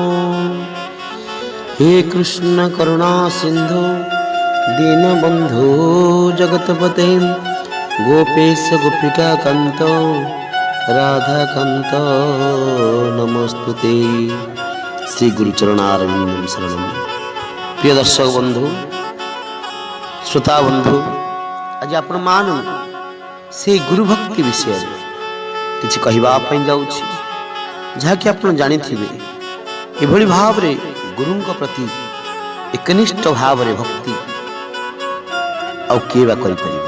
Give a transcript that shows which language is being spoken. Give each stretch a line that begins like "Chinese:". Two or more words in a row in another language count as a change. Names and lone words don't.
Sanskrit: हे कृष्ण करुणा सिंधु दीनबंधु जगतपते गोपेश गोपिका कांत राधाकांत नमस्तुते। श्री गुरुचरणारविंदं शरणं।
Odia: ପ୍ରିୟ ଦର୍ଶକ ବନ୍ଧୁ ଶ୍ରୋତା ବନ୍ଧୁ, ଆଜି ଆପଣ ମାନ ସେ ଗୁରୁ ଭକ୍ତି ବିଷୟ କିଛି କହିବା ପାଇଁ ଯାଉଛି, ଯାହାକି ଆପଣ ଜାଣିଥିବେ ଏଭଳି ଭାବରେ ଗୁରୁଙ୍କ ପ୍ରତି ଏକନିଷ୍ଠ ଭାବରେ ଭକ୍ତି ଆଉ କିଏ ବା କରି ପାରିବ।